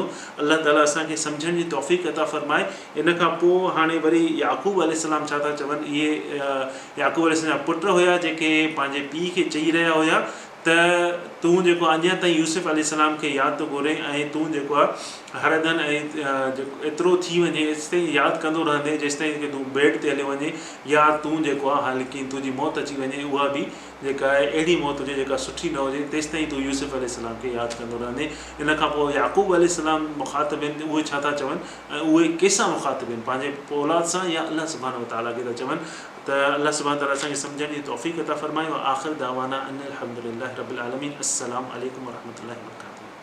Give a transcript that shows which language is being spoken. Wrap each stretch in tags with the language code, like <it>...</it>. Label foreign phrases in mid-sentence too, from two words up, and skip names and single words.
<sd>अलाह ताला असांखे सम्झण जी तौफ़ीक़ अता फ़रमाए। इन खां पोइ हाणे वरी याक़ूब अलैहिस्सलाम छा था चवनि, इहे याक़ूब अलैहिस्सलाम जा पुट हुया जेके पंहिंजे पीउ खे चई रहिया हुया त तूं जेको अञा ताईं यूसुफ अलैहिस्सलाम खे यादि थो घुरे ऐं तूं जेको आहे हर हंधि ऐं जेको एतिरो थी वञे जेसिताईं यादि कंदो रहंदे, जेसिताईं की तूं बेड ते हली वञे या तूं जेको आहे हालांकि तुंहिंजी मौत अची वञे, उहा बि जेका आहे अहिड़ी मौत हुजे जेका सुठी न हुजे, तेसिताईं तूं यूसुफ अलैहिस्सलाम खे यादि कंदो रहंदे। इन खां पोइ याक़ूब अलैहिस्सलाम मुख़ातिब आहिनि, उहे छा था चवनि ऐं उहे कंहिंसां मुख़ातिब आहिनि, पंहिंजे औलाद सां या</sd> <ar>الله سبحانه تعالى</ar> <sd>खे था चवनि। त</sd> <ar>الله سبحانه تعالى</ar> <sd>असांखे सम्झण जी तौफ़ीक़ अता फ़रमाए।</sd> <ar>آخر دعوانا أن الحمد لله رب العالمين السلام عليكم ورحمة الله وبركاته.</ar>